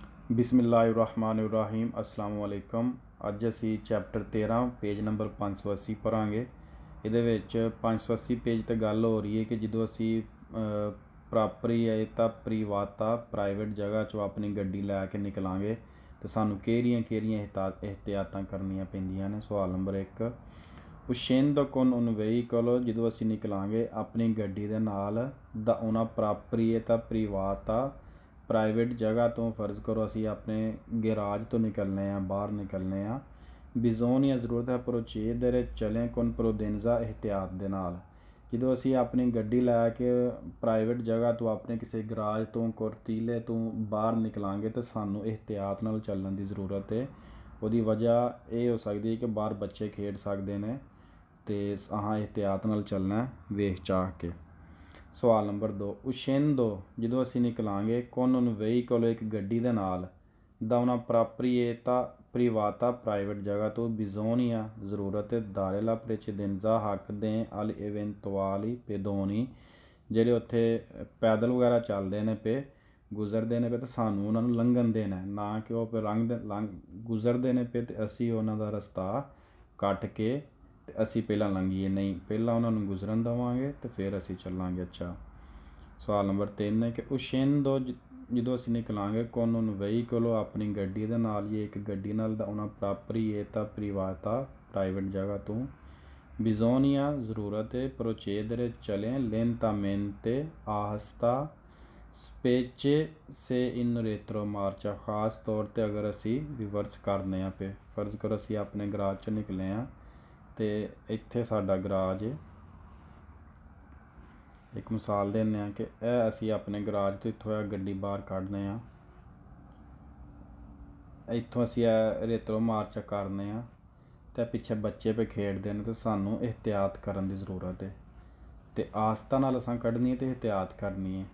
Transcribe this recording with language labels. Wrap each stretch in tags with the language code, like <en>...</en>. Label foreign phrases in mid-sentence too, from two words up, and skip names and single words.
<ar>بسم الله الرحمن الرحيم السلام عليكم.</ar> <pa>ਅੱਜ ਅਸੀਂ ਚੈਪਟਰ 13 ਪੇਜ ਨੰਬਰ 580 ਪੜ੍ਹਾਂਗੇ। ਇਹਦੇ ਵਿੱਚ 580 पेज ਤੇ ਗੱਲ ਹੋ ਰਹੀ ਹੈ ਕਿ ਜਦੋਂ ਅਸੀਂ</pa> <it>proprietà privata</it> <pa>ਪ੍ਰਾਈਵੇਟ ਜਗ੍ਹਾ 'ਚੋਂ ਆਪਣੀ ਗੱਡੀ ਲੈ ਕੇ ਨਿਕਲਾਂਗੇ ਤਾਂ ਸਾਨੂੰ ਕਿਹੜੀਆਂ ਇਹਤਿਆਤਾਂ ਕਰਨੀਆਂ ਪੈਂਦੀਆਂ ਨੇ। ਸਵਾਲ ਨੰਬਰ 1,</pa> <it>uscendo con un veicolo,</it> <pa>ਜਦੋਂ ਅਸੀਂ ਨਿਕਲਾਂਗੇ ਆਪਣੀ ਗੱਡੀ ਦੇ ਨਾਲ ਦਾ</pa> <it>una proprietà privata</it> <pa>ਪ੍ਰਾਈਵੇਟ ਜਗ੍ਹਾ ਤੋਂ, ਫਰਜ਼ ਕਰੋ ਅਸੀਂ ਆਪਣੇ ਗੈਰਾਜ ਤੋਂ ਨਿਕਲਨੇ ਆ, ਬਾਹਰ ਨਿਕਲਨੇ ਆ। ਬਿਜ਼ੋਨੀਆ ਜ਼ਰੂਰਤ ਹੈ ਪ੍ਰੋਚੇਦਰੇ ਚਲੇ</pa> <it>con prudenza</it> <pa>ਇਹਤਿਆਤ ਦੇ ਨਾਲ। ਜਦੋਂ ਅਸੀਂ ਆਪਣੀ ਗੱਡੀ ਲੈ ਕੇ ਪ੍ਰਾਈਵੇਟ ਜਗ੍ਹਾ ਤੋਂ ਆਪਣੇ ਕਿਸੇ ਗਰਾਜ ਤੋਂ ਕੁਰਤੀਲੇ ਤੋਂ ਬਾਹਰ ਨਿਕਲਾਂਗੇ ਤਾਂ ਸਾਨੂੰ ਇਹਤਿਆਤ ਨਾਲ ਚੱਲਣ ਦੀ ਜ਼ਰੂਰਤ ਹੈ। ਉਹਦੀ ਵਜ੍ਹਾ ਇਹ ਹੋ ਸਕਦੀ ਹੈ ਕਿ ਬਾਹਰ ਬੱਚੇ ਖੇਡ ਸਕਦੇ ਨੇ ਅਤੇ ਇਹਤਿਆਤ ਨਾਲ ਚੱਲਣਾ ਵੇਖ ਚਾਹ ਕੇ। ਸਵਾਲ ਨੰਬਰ 2, uscendo ਜਦੋਂ ਅਸੀਂ ਨਿਕਲਾਂਗੇ</pa> <it>con un veicolo</it> <pa>ਇੱਕ ਗੱਡੀ ਦੇ ਨਾਲ</pa> <it>da una proprietà privata</it> <pa>ਪ੍ਰਾਈਵੇਟ ਜਗ੍ਹਾ ਤੋਂ bisogna ਜ਼ਰੂਰਤ</pa> <it>dare la precedenza</it> <pa>ਹੱਕ ਦੇ</pa> <it>agli eventuali pedoni</it> <pa>ਜਿਹੜੇ ਉੱਥੇ ਪੈਦਲ ਵਗੈਰਾ ਚੱਲਦੇ ਨੇ ਪਏ, ਗੁਜ਼ਰਦੇ ਨੇ ਪਏ ਤਾਂ ਸਾਨੂੰ ਉਹਨਾਂ ਨੂੰ ਲੰਘਣ ਦੇਣਾ, ਨਾ ਕਿ ਉਹ ਗੁਜ਼ਰਦੇ ਨੇ ਪਏ ਅਤੇ ਅਸੀਂ ਉਹਨਾਂ ਦਾ ਰਸਤਾ ਕੱਟ ਕੇ ਅਤੇ ਅਸੀਂ ਪਹਿਲਾਂ ਲੰਘੀਏ। ਨਹੀਂ, ਪਹਿਲਾਂ ਉਹਨਾਂ ਨੂੰ ਗੁਜ਼ਰਨ ਦੇਵਾਂਗੇ ਅਤੇ ਫਿਰ ਅਸੀਂ ਚੱਲਾਂਗੇ। ਅੱਛਾ, ਸਵਾਲ ਨੰਬਰ 3 ਹੈ ਕਿ uscendo ਜਦੋਂ ਅਸੀਂ ਨਿਕਲਾਂਗੇ</pa> <it>con un veicolo</it> <pa>ਆਪਣੀ ਗੱਡੀ ਦੇ ਨਾਲ ਜਾਂ ਇੱਕ ਗੱਡੀ ਨਾਲ ਦਾ</pa> <it>una proprietà privata</it> <pa>ਪ੍ਰਾਈਵੇਟ ਜਗ੍ਹਾ ਤੋਂ bisogna ਜ਼ਰੂਰਤ ਹੈ procedere ਚਲੇ</pa> <it>lentamente ahasta specie se in retromarcia</it> <pa>ਖਾਸ ਤੌਰ 'ਤੇ ਅਗਰ ਅਸੀਂ ਰਿਵਰਸ ਕਰਨੇ ਆ ਪਏ। ਫਰਜ਼ ਕਰੋ ਅਸੀਂ ਆਪਣੇ ਗਰਾਜ 'ਚੋਂ ਨਿਕਲੇ ਹਾਂ ਅਤੇ ਇੱਥੇ ਸਾਡਾ ਗਰਾਜ ਹੈ। ਇੱਕ ਮਿਸਾਲ ਦਿੰਦੇ ਹਾਂ ਕਿ ਇਹ ਅਸੀਂ ਆਪਣੇ ਗਰਾਜ ਤੋਂ ਇੱਥੋਂ ਗੱਡੀ ਬਾਹਰ ਕੱਢਦੇ ਹਾਂ, ਇੱਥੋਂ ਅਸੀਂ ਇਹ ਰੇਤਰੋ ਮਾਰਚ ਕਰਨੇ ਹਾਂ ਅਤੇ ਪਿੱਛੇ ਬੱਚੇ ਪੇ ਖੇਡਦੇ ਨੇ ਅਤੇ ਸਾਨੂੰ ਇਹਤਿਆਤ ਕਰਨ ਦੀ ਜ਼ਰੂਰਤ ਹੈ ਅਤੇ ਆਸਤਾ ਨਾਲ ਅਸਾਂ ਕੱਢਣੀ ਹੈ ਅਤੇ ਇਹਤਿਆਤ ਕਰਨੀ ਹੈ।</pa>